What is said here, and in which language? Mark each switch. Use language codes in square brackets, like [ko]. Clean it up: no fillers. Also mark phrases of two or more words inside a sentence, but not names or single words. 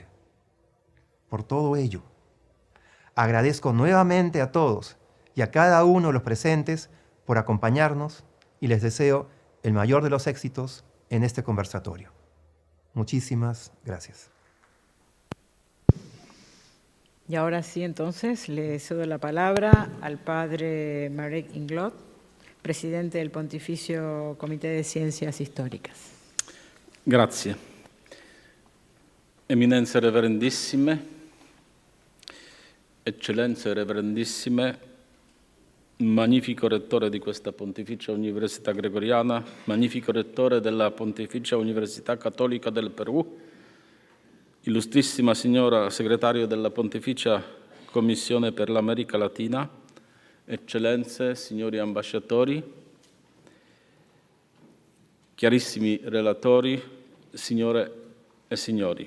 [es] Por todo ello, agradezco nuevamente a todos y a cada uno de los presentes por acompañarnos y les deseo el mayor de los éxitos en este conversatorio. Muchísimas gracias. Y ahora sí, entonces, le cedo la palabra al padre Marek Inglot, presidente del Pontificio Comité de Ciencias Históricas. [it] Grazie. Eminenze reverendissime, eccellenze reverendissime, magnifico rettore di questa Pontificia Università Gregoriana, magnifico rettore della Pontificia Università Cattolica del Perù, illustrissima signora segretario della Pontificia Commissione per l'America Latina, eccellenze, signori ambasciatori, chiarissimi relatori, signore e signori.